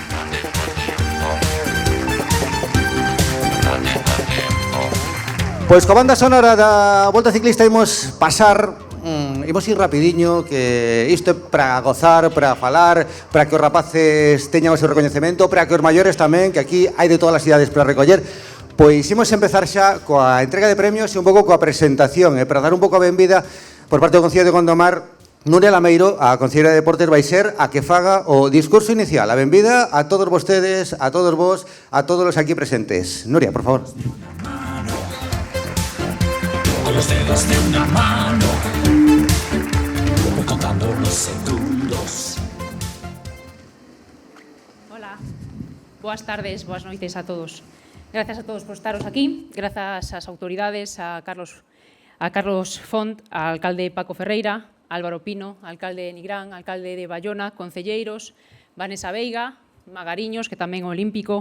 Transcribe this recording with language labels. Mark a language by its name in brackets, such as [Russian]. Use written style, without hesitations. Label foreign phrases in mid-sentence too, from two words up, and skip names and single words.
[Galician] Pois coa banda sonora da Volta Ciclista imos pasar, imos ir rapidiño, que isto é para gozar, para falar, para que os rapaces teñan o seu recoñecemento, para que os maiores tamén, que aquí hai de todas as idades para recoller. Pois imos empezar xa coa entrega de premios e un pouco coa presentación, e para dar un pouco a benvida por parte do Concello de Gondomar, Nuria Lameiro, a concelleira de Deportes, vai ser a que faga o discurso inicial. A benvida a todos vostedes, a todos vos, a todos os aquí presentes. Nuria, por favor. [Spanish] Con los dedos de una mano, voy contando los segundos. [Galician] Hola, boas tardes, boas noites a todos. [Spanish] Gracias a todos por estaros aquí, [Galician] grazas ás autoridades, a Carlos Font, ao alcalde Paco Ferreira, Álvaro Pino, alcalde de Nigrán, alcalde de Bayona, concelleiros, Vanessa Veiga, Magariños, que tamén é olímpico.